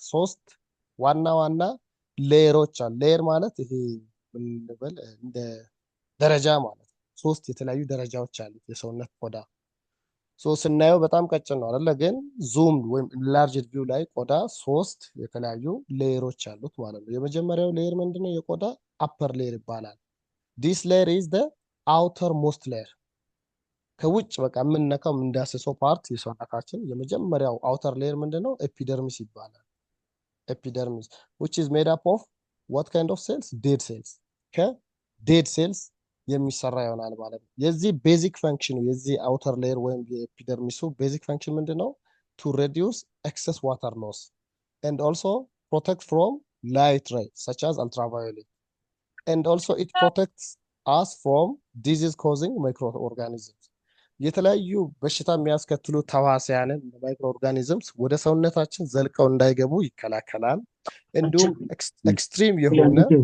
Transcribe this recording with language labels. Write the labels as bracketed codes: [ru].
[am] ሶስት ዋና ሌየሮች አሉ። ሌየር ማለት ይሄ ምን ልበል እንደ ደረጃ ማለት ነው። ሶስት የተለያዩ ደረጃዎች አሉ የሰውነት ቆዳ። ስናየው በጣም ቀጭን ነው አይደለ? ግን ዙም ወይም ኢንላርጅድ ቪው ላይ ቆዳ ሶስት የተለያዩ ሌየሮች አሉት ማለት ነው። የመጀመሪያው ሌየር ምንድነው? የቆዳ አፐር ሌየር ይባላል። This layer is the outer most layer. ከውጭ በቃ የምንነካው የምንዳስሰው ፓርት የሰውነታችን የመጀመሪያው አውተር ሌየር ምንድነው? [en] ኤፒደርሚስ ይባላል። ኤፒደርሚስ which is made up of what kind of cells? Dead cells. [am] ከዴድ ሴልስ የሚሰራ ይሆናል ማለት ነው። የዚህ ቤዚክ ፈንክሽኑ የዚህ አውተር ሌየር ወይም የኤፒደርሚሱ ቤዚክ ፈንክሽን ምንድነው? [en] to reduce excess water loss and also protect from light rays such as ultraviolet, and also it protects us from disease causing microorganisms. [am] የተለያዩ በሽታ የሚያስከትሉ ተዋሲያንን ማይክሮ ኦርጋኒዝምስ ወደ ሰውነታችን ዘልቀው እንዳይገቡ ይከላከላል። እንዲሁም ኤክስትሪም የሆነ